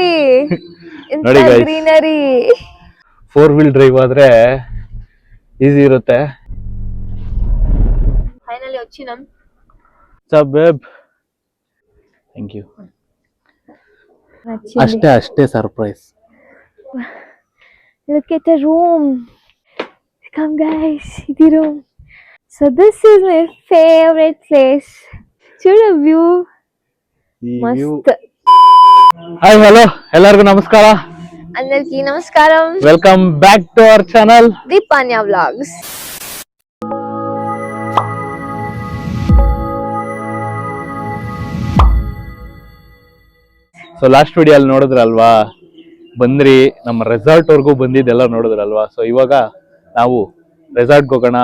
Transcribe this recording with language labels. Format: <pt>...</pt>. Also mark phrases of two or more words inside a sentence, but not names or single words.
<kn>ನೋಡಿ ಗೈಸ್, ಗ್ರೀನರಿ 4</kn> <en>wheel drive</en> <kn>ಆದ್ರೆ ಈಸಿ ಇರುತ್ತೆ.</kn> <te>ಫೈನಲಿ వచ్చినాం.</te> <en>babe thank you.</en> <kn>ಅಷ್ಟೇ ಸರ್ಪ್ರೈಸ್.</kn> <en>Look at the room. Come guys, ఇది room. So this is my favorite place.</en> <te>చూడ view మస్త్.</te> <kn>ಹಾಯ್ ಹಲೋ ಎಲ್ಲರಿಗೂ ನಮಸ್ಕಾರ.</kn> <te>అందరికీ నమస్కారం.</te> <en>welcome back to our channel</en> <te>దీపాన్య వ్లాగ్స్.</te> <kn>ಸೊ</kn> <en>last video</en> <kn>ಅಲ್ಲಿ ನೋಡಿದ್ರಲ್ವಾ, ಬಂದ್ರಿ ನಮ್ಮ ರೆಸಾರ್ಟ್ ವರ್ಗೂ ಬಂದಿದ್ದೆಲ್ಲ ನೋಡಿದ್ರಲ್ವಾ. ಸೊ ಇವಾಗ ನಾವು ರೆಸಾರ್ಟ್ಗೆ ಹೋಗೋಣ.</kn>